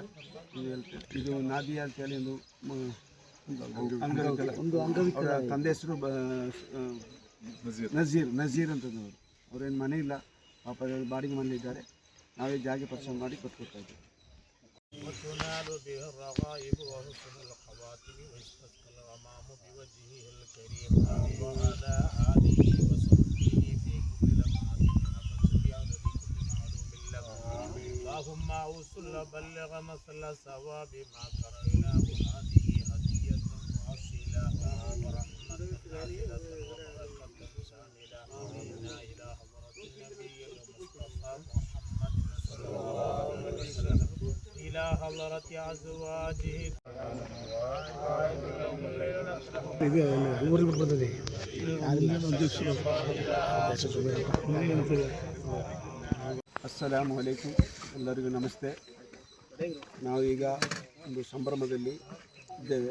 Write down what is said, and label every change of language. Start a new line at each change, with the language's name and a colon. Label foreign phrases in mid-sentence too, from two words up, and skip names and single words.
Kannada: ಇದು ನಾದಿಯಾ ಅಂತೇಳಿ ಒಂದು ಅಂಗವಿಕಲ ತಂದೆ ಹೆಸರು ನಜೀರ್ ಅಂತದವರು. ಅವರೇನು ಮನೆ ಇಲ್ಲ, ಪಾಪ ಬಾಡಿಗೆ ಮನೆಯಲ್ಲಿದ್ದಾರೆ. ನಾವೇ ಜಾಗ ಪರಿಶ್ರಮ ಮಾಡಿ ಕೊಟ್ಕೊಡ್ತಾ ಇದ್ದೇವೆ.
Arabic: وتنال به الرغائب وحسن الخواتم ويستسقى الغمام بوجهه الكريم وعلى آله وصحبه في كل لمحة نفس بعدد كل معلوم لكم اللهم أوصل بلغ مثل ثواب ما قرأناه هذه هدية مؤصلة ورحمة نازلة وبركة شاملة إنا إلى حضرة النبي المصطفى محمد صلى الله عليه وسلم إلى حضرة أزواجه
Kannada: ಇದು ಊರಿಗೆ ಬಿಟ್ಟು ಬಂದಿದೆ
Arabic: السلام عليكم,
Kannada: ಎಲ್ಲರಿಗೂ ನಮಸ್ತೆ. ನಾವು ಈಗ ಒಂದು ಸಂಭ್ರಮದಲ್ಲಿ ಇದ್ದೇವೆ.